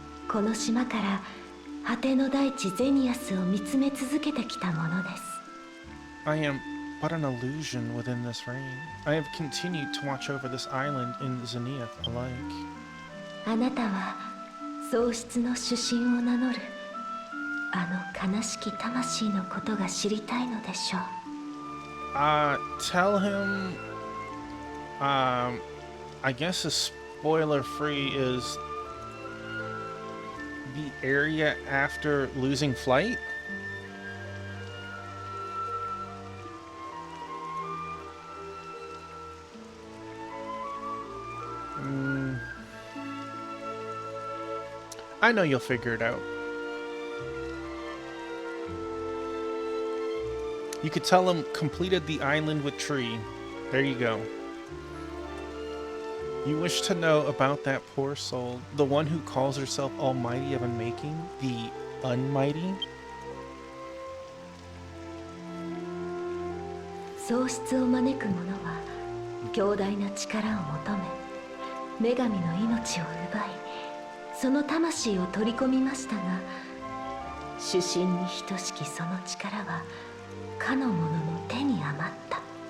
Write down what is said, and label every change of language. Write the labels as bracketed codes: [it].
[ja] この島から果ての大地ゼニアスを見つめ続けてきたものです。 [en] I am but an illusion within this rain. I have continued to watch over this island in Zenith alike. [ja] あなたは喪失の主神を名乗るあの悲しき魂のことが知りたいのでしょう。 [en] Tell him, I guess a spoiler free is the area after losing flight? I know you'll figure it out. You could tell him completed the island with tree. There you go. You wish to know about that poor soul, the one who calls herself Almighty of Unmaking, the Unmighty? [ja] 喪失を招く者は強大な力を求め女神の命を奪いその魂を取り込みましたが主神に等しきその力はかの者の手に余った。